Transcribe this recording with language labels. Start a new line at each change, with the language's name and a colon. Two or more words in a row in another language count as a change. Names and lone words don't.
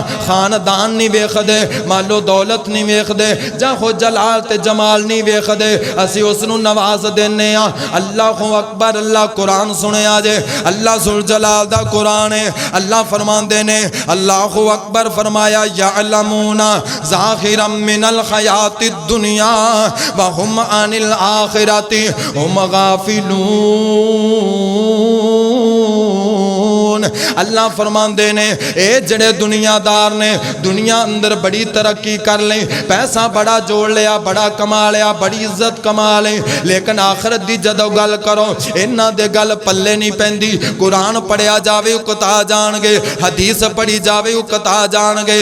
Punjabi: خاندان نہیں ویکھدے، مالو دولت نہیں ویکھدے، جاں ہو جلال تے جمال نہیں ویکھدے، اسی اسنوں نواز دینے آ.
Arabic: الله أكبر.
Punjabi: اللہ قرآن سنے جے، اللہ ذو الجلال دا قرآن ہے. اللہ فرماندے نے
Arabic: الله أكبر फरमाया يعلمون ظاهرا من الحياة الدنيا وهم عن الآخرة هم غافلون.
Punjabi: اللہ فرماندے نے اے جیڑے دنیادار نے دنیا اندر بڑی ترقی کر لی، پیسہ بڑا جوڑ لیا، بڑا کما لیا، بڑی عزت کما لی، لیکن آخرت دی جدوں گل کرو انہاں دے گل پلے نہیں پیندی. قرآن پڑھیا جاوے اکتا جانگے، حدیث پڑھی جاوے اکتا جانگے.